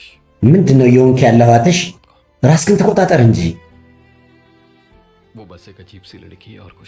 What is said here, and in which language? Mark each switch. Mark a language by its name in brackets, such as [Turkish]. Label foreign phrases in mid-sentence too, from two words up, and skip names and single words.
[Amharic] ምንድን ነው እየሆንክ ያለው አትሽ? ራስህን ተቆጣጠር እንጂ። [Hindi] वो बस एक अजीब सी लड़की है और कुछ।